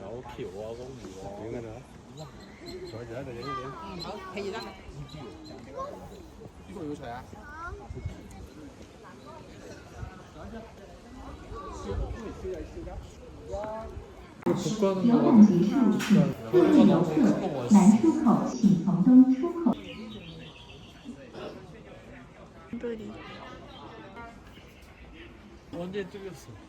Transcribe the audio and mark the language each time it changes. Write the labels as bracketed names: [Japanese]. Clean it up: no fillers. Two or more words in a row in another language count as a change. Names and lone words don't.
[Korean] 이거 복구하는 거 같아. 머리가 너무 큰거 멋있어. [Chinese] 南出口请从东出口。 [Korean] 불이. 언제 뚫렸어?